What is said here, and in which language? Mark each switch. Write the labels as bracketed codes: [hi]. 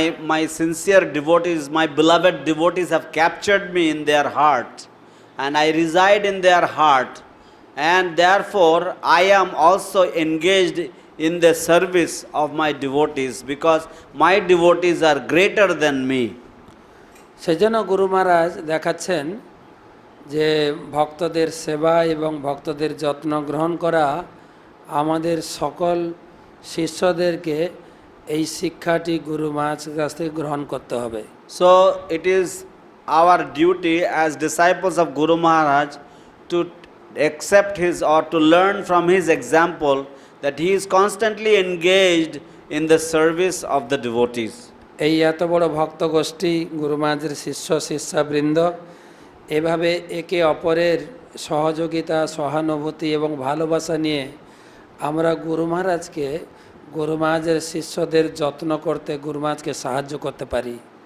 [en] My sincere devotees, my beloved devotees have captured me in their heart and I reside in their heart, and therefore I am also engaged in the service of my devotees because my devotees are greater than me. [bn] সেজন্য গুরু মহারাজ দেখাচ্ছেন যে ভক্তদের সেবা এবং ভক্তদের যত্ন গ্রহণ করা আমাদের সকল শিষ্যদেরকে এই শিক্ষাটি গুরু মহারাজের কাছ থেকে গ্রহণ করতে হবে। [en] So it is our duty as disciples of Guru Maharaj to accept his or to learn from his example that he is constantly engaged in the service of the devotees. [bn] এই এত বড় ভক্ত গোষ্ঠী গুরু মহারাজের শিষ্য শিষ্যাবৃন্দ এভাবে একে অপরের সহযোগিতা, সহানুভূতি এবং ভালোবাসা নিয়ে আমরা গুরু মহারাজকে, গুরু মহারাজের শিষ্যদের যত্ন করতে গুরু মহারাজকে সাহায্য করতে পারি।